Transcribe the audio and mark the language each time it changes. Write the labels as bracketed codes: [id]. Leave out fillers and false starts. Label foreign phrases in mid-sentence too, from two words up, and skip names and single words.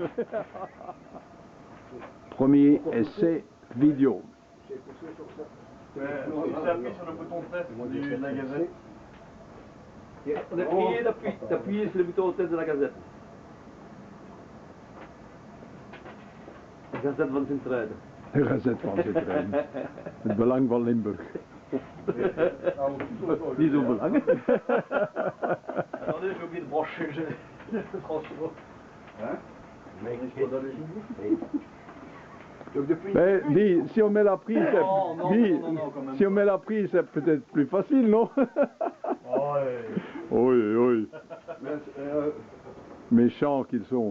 [fr] Premier essai vidéo. Tu appuies sur le bouton test de la gazette. On est prié d'appuyer sur le bouton tête de la gazette. [nl] Gazette van Sint-Truiden. De Gazette van Sint-Truiden. Het belang van Limburg. Niet zo belangrijk. [fr] Attendez, j'ai oublié de brancher le transport. Hein? Mais dis, si on met la prise, Non, non, dis, non, non, quand même si on met la prise, c'est peut-être plus facile, non? Oui, oui. Méchants qu'ils sont.